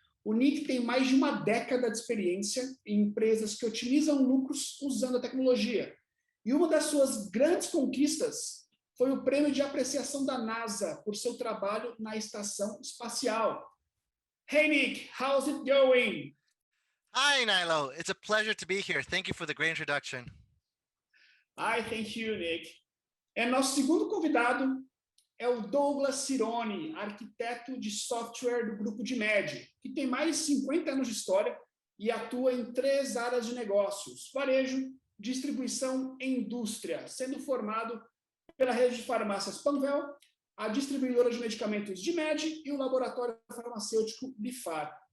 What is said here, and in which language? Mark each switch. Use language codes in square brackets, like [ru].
[pt] O Nick tem mais de uma década de experiência em empresas que otimizam lucros usando a tecnologia. E uma das suas grandes conquistas foi o prêmio de apreciação da NASA por seu trabalho na estação espacial. [en] Hey Nick, how's it going? Hi Nilo, it's a pleasure to be here. Thank you for the great introduction. Hi, thank you, Nick. [pt] Nosso segundo convidado é o Douglas Cirone, arquiteto de software do Grupo de MED, que tem mais de 50 anos de história e atua em 3 áreas de negócios: varejo, distribuição e indústria, sendo formado pela rede de farmácias Panvel, a distribuidora de medicamentos de MED e o laboratório farmacêutico Bifar.